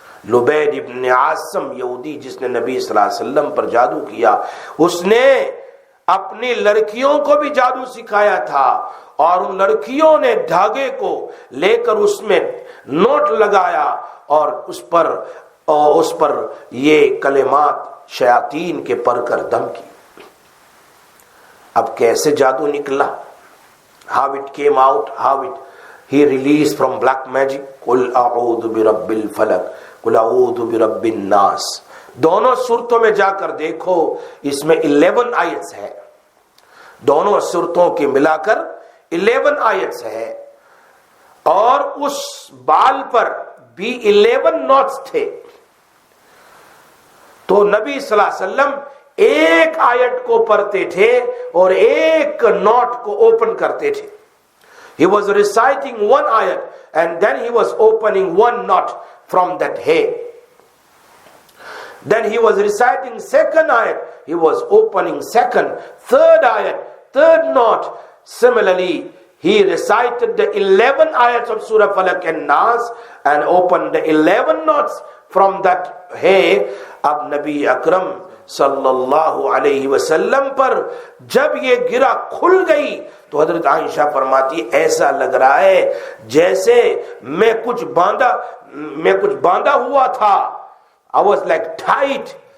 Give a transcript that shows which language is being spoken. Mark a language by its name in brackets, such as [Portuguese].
[Urdu] لبید ابن عاصم یہودی جس نے نبی صلی اللہ علیہ وسلم پر جادو کیا، اس نے اپنی لڑکیوں کو بھی جادو سکھایا تھا، اور ان لڑکیوں نے دھاگے کو لے کر اس میں نوٹ لگایا اور اس پر یہ کلمات شیاطین کے پڑھ کر دم کی. اب کیسے جادو نکلا؟ [English] how it came out, how he released from black magic. [Arabic] قل اعوذ برب الفلق قل اعوذ برب الناس. [Urdu] دونوں صورتوں میں جا کر دیکھو، اس میں 11 آیتس ہے. دونوں صورتوں کے ملا کر 11 آیتس ہے، اور اس بال پر بھی 11 نوٹس تھے. تو نبی صلی اللہ علیہ وسلم ایک آیت کو پڑھتے تھے اور ایک نوٹ کو اوپن کرتے تھے. [English] He was reciting one ayat and then he was opening one knot from that hair. Then he was reciting second ayat, he was opening second, third ayat, third knot. Similarly, he recited the 11 ayats of Surah Falaq and Nas and opened the 11 knots from that hair. [Urdu] اب نبی اکرم صلی اللہ علیہ وسلم پر جب یہ گرہ کھل گئی تو حضرت عائشہ فرماتی ایسا لگ رہا ہے جیسے میں کچھ باندھا ہوا تھا. [English] I was like tight.